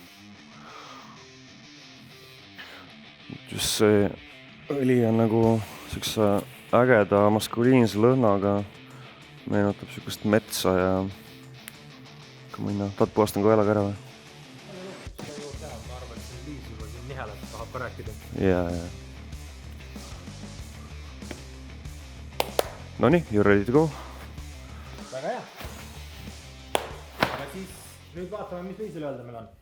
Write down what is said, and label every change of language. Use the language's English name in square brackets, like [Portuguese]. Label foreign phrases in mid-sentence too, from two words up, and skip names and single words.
[Estonian] Just see õli on nagu siukse ägeda maskuliinse lõhnaga, meenutab siukest metsa ja ka mõnna. Tahad puhastan koela ka ära või? Ma arvan, et siin Liis juba siin nihelat tahab ka rääkida. Jaa. Nonii, [English] you're ready to go. [Estonian] Väga hea. Aga siis nüüd vaatame, mis Liisil öelda meil on.